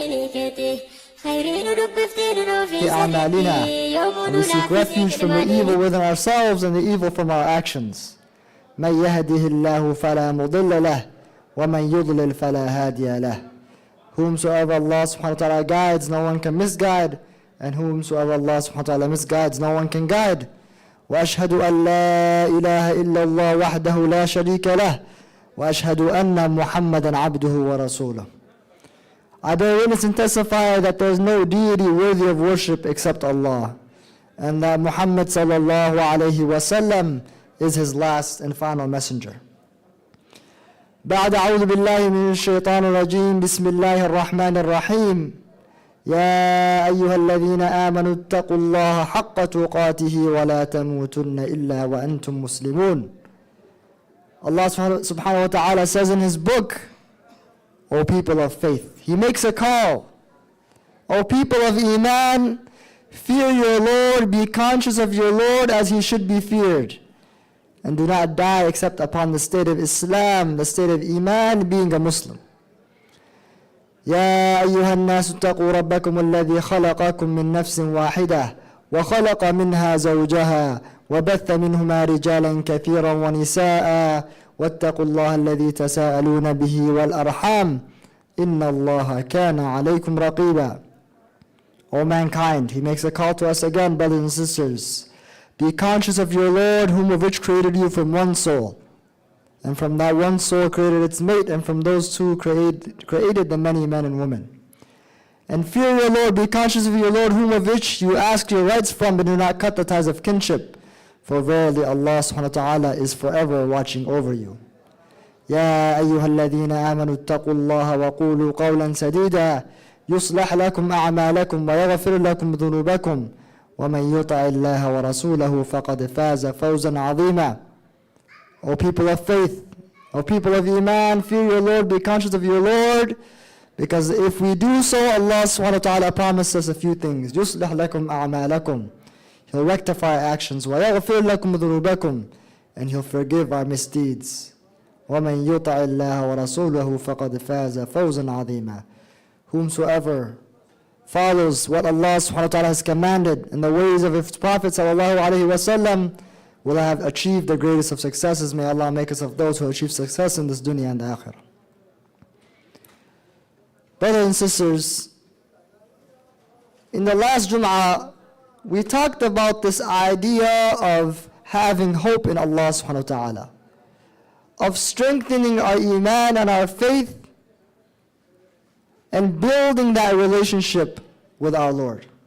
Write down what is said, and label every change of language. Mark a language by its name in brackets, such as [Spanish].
[Arabic] وملائكته خير ندب افتنه في في أعمالنا. [English] And we seek refuge from the evil within ourselves and the evil from our actions. [Arabic] من يهده الله فلا مضل له ومن يضلل فلا هادي له. [English] Whomsoever Allah subhanahu wa ta'ala guides, no one can misguide, and whomsoever Allah subhanahu wa ta'ala misguides, no one can guide. [Arabic] وأشهد أن لا إله إلا الله وحده لا شريك له وأشهد أن محمدا عبده ورسوله. [English] I bear witness and testify that there is no deity worthy of worship except Allah, and that Muhammad sallallahu alayhi wa sallam is his last and final messenger. [Arabic] بعد أعوذ بالله من الشيطان الرجيم بسم الله الرحمن الرحيم يا أيها الذين آمنوا اتقوا الله حق تقاته ولا تموتن إلا وأنتم مسلمون. [English] Allah subhanahu wa ta'ala says in his book, O people of faith, he makes a call. O people of Iman, fear your Lord, be conscious of your Lord as he should be feared, and do not die except upon the state of Islam, the state of Iman, being a Muslim. [Arabic] يا أيها الناس اتقوا ربكم الذي خلقكم من نفس واحدة وخلق منها زوجها وبث منهما رجالا كثيرا ونساء واتقوا الله الذي تساءلون به والأرحام إن الله كان عليكم رقيبا. [English] O mankind, he makes a call to us again, brothers and sisters. Be conscious of your Lord, whom of which created you from one soul, and from that one soul created its mate, and from those two created the many men and women. And fear your Lord, be conscious of your Lord, whom of which you ask your rights from, but do not cut the ties of kinship. For verily Allah subhanahu wa ta'ala is forever watching over you. [Arabic] يا أيها الذين آمنوا اتقوا الله وقولوا قولا سديدا يصلح لكم أعمالكم ويغفر لكم ذنوبكم ومن يطع الله ورسوله فقد فاز فوزا عظيما. [English] O people of faith, O people of Iman, fear your Lord, be conscious of your Lord, because if we do so, Allah subhanahu wa ta'ala promised us a few things. [Arabic] يصلح لكم أعمالكم, [English] He'll rectify our actions. [Arabic] ويغفر لكم ذنوبكم, [English] and He'll forgive our misdeeds. [Arabic] ومن يطع الله ورسوله فقد فاز فوزا عظيما. [English] Whomsoever follows what Allah subhanahu wa ta'ala has commanded in the ways of His Prophet sallallahu alayhi wa sallam will have achieved the greatest of successes. May Allah make us of those who achieve success in this dunya and the akhirah. Brothers and sisters, in the last Jum'ah, we talked about this idea of having hope in Allah subhanahu wa ta'ala, of strengthening our Iman and our faith, and building that relationship with our Lord.